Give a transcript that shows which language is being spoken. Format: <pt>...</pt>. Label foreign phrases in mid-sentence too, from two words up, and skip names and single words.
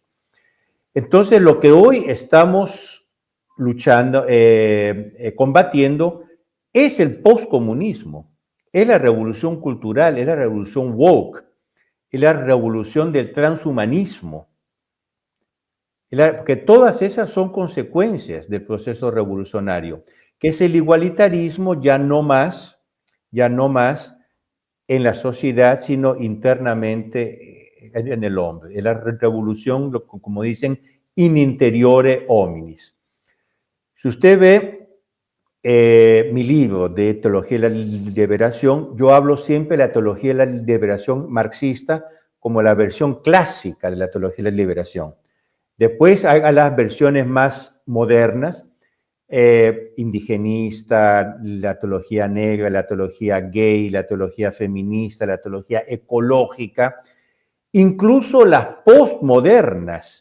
<es>Entonces, lo que hoy estamos luchando, combatiendo, es el postcomunismo, es la revolución cultural, es la revolución woke, es la revolución del transhumanismo, porque todas esas son consecuencias del proceso revolucionario, que es el igualitarismo ya no más en la sociedad, sino internamente en el hombre. Es la revolución, como dicen,</es> <la>in interiore hominis.</la> <es>Si usted ve mi libro de Teología de la Liberación, yo hablo siempre de la Teología de la Liberación marxista como la versión clásica de la Teología de la Liberación. Después hay las versiones más modernas, indigenista, la teología negra, la teología gay, la teología feminista, la teología ecológica, incluso las postmodernas.</es>